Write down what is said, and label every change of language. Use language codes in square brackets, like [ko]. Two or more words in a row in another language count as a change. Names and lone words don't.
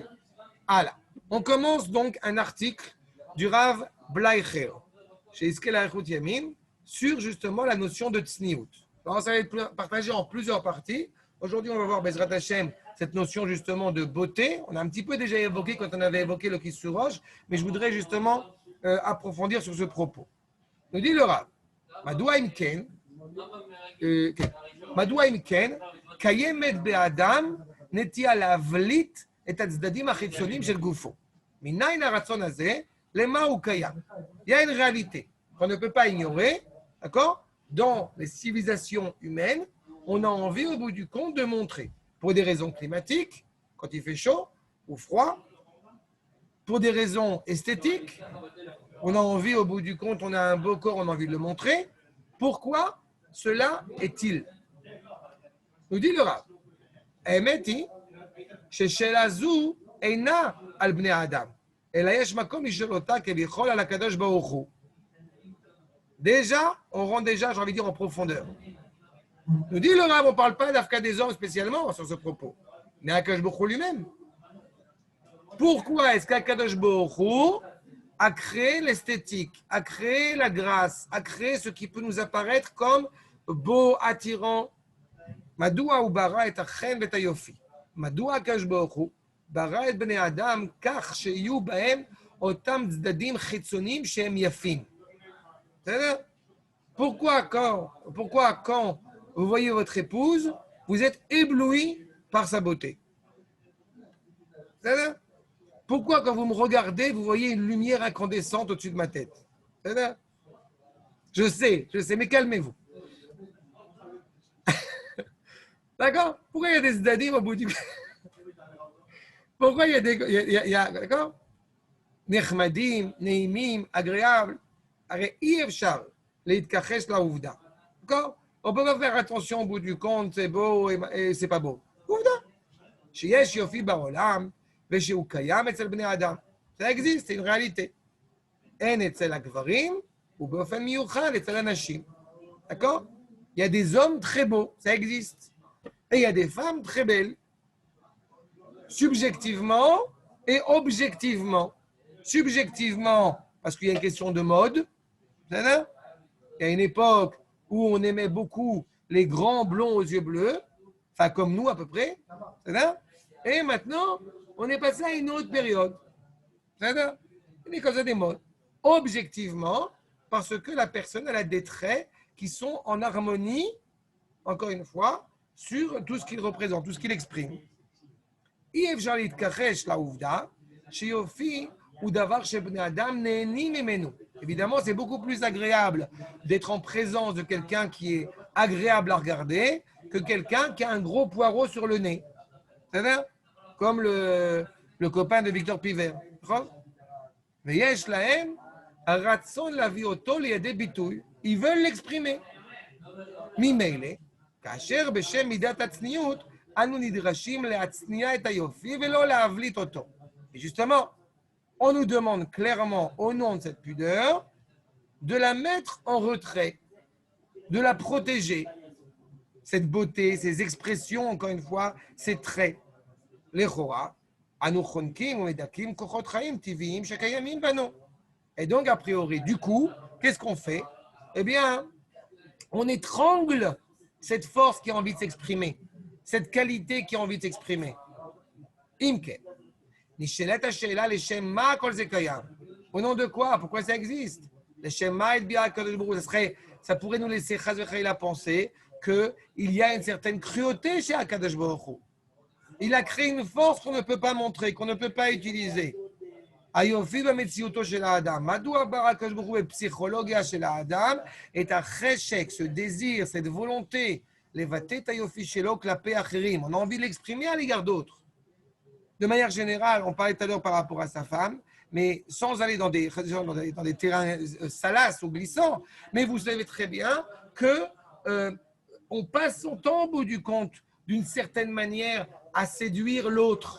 [fr] Alors, on commence donc un article du Rav Bleicher, chez Iskel Arichut Yamin, sur justement la notion de tsniout. Alors, ça va être partagé en plusieurs parties. Aujourd'hui, on va voir [he] בעזרת השם, [fr] cette notion justement de beauté. On a un petit peu déjà évoqué quand on avait évoqué le Kissurosh, mais je voudrais justement approfondir sur ce propos. Nous dit le Rav, [he] מדוע אם כן, מדוע אם כן, קיימת באדם נטייה להבליט את הצדדים החיצוניים של גופו. מניין הרצון הזה, למה הוא קיים? [fr] Il y a une réalité qu'on ne peut pas ignorer, d'accord? Dans les civilisations humaines, on a envie au bout du compte de montrer, pour des raisons climatiques, quand il fait chaud ou froid, pour des raisons esthétiques, on a envie au bout du compte, on a un beau corps, on a envie de le montrer. Pourquoi cela est-il? nous dit le Rav, [he] האמת היא ששאלה זו אינה על בני אדם, אלא יש מקום לשאול אותה כביכול על הקדוש ברוך הוא. [fr] Déjà, on rentre déjà, j'ai envie de dire, en profondeur. Nous dit le Rav, on ne parle pas d'Afka des hommes spécialement sur ce propos, mais [he] הקדוש ברוך הוא [fr] lui-même. Pourquoi est-ce qu' [he] הקדוש ברוך הוא [fr] a créé l'esthétique, a créé la grâce, a créé ce qui peut nous apparaître comme beau, attirant? [he] מדוע הוא ברא את החן ואת היופי? מדוע הקדוש ברוך הוא ברא את בני אדם כך שיהיו בהם אותם צדדים חיצוניים שהם יפים? בסדר? [fr] Pourquoi quand vous voyez votre épouse, vous êtes ébloui par sa beauté? [he] בסדר? [fr] Pourquoi quand vous me regardez, vous voyez une lumière incandescente au-dessus de ma tête? [he] בסדר? [fr] Je sais, mais calmez-vous. D'accord? Pourquoi il y a des zdadim au bout du... Pourquoi il y a des... d'accord? [he] נחמדים, נעימים, [fr] agréables. [he] הרי אי אפשר להתכחש לעובדה. [fr] d'accord? On peut pas faire attention au bout du compte, c'est beau et c'est pas beau. [he] עובדה. שיש יופי בעולם ושהוא קיים אצל בני אדם. [fr] Ça existe, c'est une réalité. [he] אין אצל הגברים ובאופן מיוחד אצל הנשים. [fr] d'accord? Il y a des hommes très beaux, ça existe. Et il y a des femmes très belles, subjectivement et objectivement. Subjectivement, parce qu'il y a une question de mode. Il y a une époque où on aimait beaucoup les grands blonds aux yeux bleus, enfin comme nous à peu près. Et maintenant, on est passé à une autre période. C'est comme ça des modes. Objectivement, parce que la personne elle a des traits qui sont en harmonie, encore une fois, sur tout ce qu'il représente, tout ce qu'il exprime. [he] אי אפשר להתכחש לעובדה שיופי הוא דבר שבני אדם נהנים ממנו. [fr] Évidemment, c'est beaucoup plus agréable d'être en présence de quelqu'un qui est agréable à regarder que quelqu'un qui a un gros poireau sur le nez. C'est vrai? Comme le copain de Victor Piver. [he] ויש להם הרצון להביא אותו לידי ביטוי. [fr] Ils veulent l'exprimer. [he] ממילא, כאשר בשם מידת הצניעות, אנו נדרשים להצניע את היופי ולא להבליט אותו. [fr] Et justement, on nous demande clairement, au nom de cette pudeur, de la mettre en retrait, de la protéger. Cette beauté, ces expressions, encore une fois, ces traits. [he] לכאורה, אנו חונקים ומדכאים כוחות חיים טבעיים שקיימים בנו. [fr] Et donc, a priori, du coup, qu'est-ce qu'on fait? Eh bien, on étrangle cette force qui a envie de s'exprimer, cette qualité qui a envie de s'exprimer. Imke. [he] נשאלת השאלה לשם מה כל זה קיים? [fr] Au nom de quoi? Pourquoi ça existe? [he] לשם מה הטביע הקדוש ברוך הוא? [fr] Ça pourrait nous laisser [he] חס וחלילה [fr] penser qu'il y a une certaine cruauté chez [he] הקדוש ברוך הוא. [fr] Il a créé une force qu'on ne peut pas montrer, qu'on ne peut pas utiliser. [he] היופי במציאותו של האדם. מדוע ברא הקדוש ברוך הוא בפסיכולוגיה של האדם את החשק, [fr] ce désir, cette volonté, [he] לבטא את היופי שלו כלפי אחרים. [fr] On a envie de l'exprimer à l'égard d'autres. De manière générale, on parlait tout à l'heure par rapport à sa femme, mais sans aller dans des terrains salaces ou glissants, mais vous savez très bien que on passe son temps au bout du compte, d'une certaine manière, à séduire l'autre.